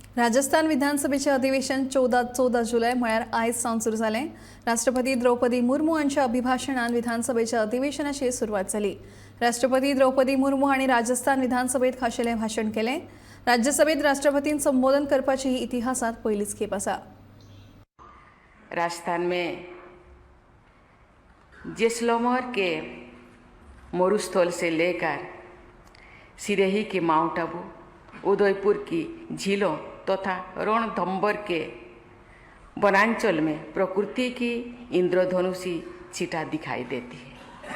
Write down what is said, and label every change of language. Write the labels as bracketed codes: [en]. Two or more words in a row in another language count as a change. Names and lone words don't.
[kok] राजस्थान विधानसभेचे अधिवेशन 14 जुलै म्हळ्यार आयज सावन सुरू जालें। राष्ट्रपती द्रौपदी मुर्मू हांच्या अभिभाशणान विधानसभेच्या अधिवेशनाची सुरवात जाली। राष्ट्रपती द्रौपदी मुर्मू हांणी राजस्थान विधानसभेत खाशेलें भाशण केलें। राज्यसभेत राष्ट्रपतीन संबोधन करपाची ही इतिहासात पयलीच खेप आसा। [hi] राजस्थान में जैसलमेर के मरुस्थल से लेकर सिरोही के माउंट आबू, उदयपुर की झीलों तथा रणथंभौर के वनांचल में प्रकृति की इंद्रधनुषी छटा दिखाई देती है।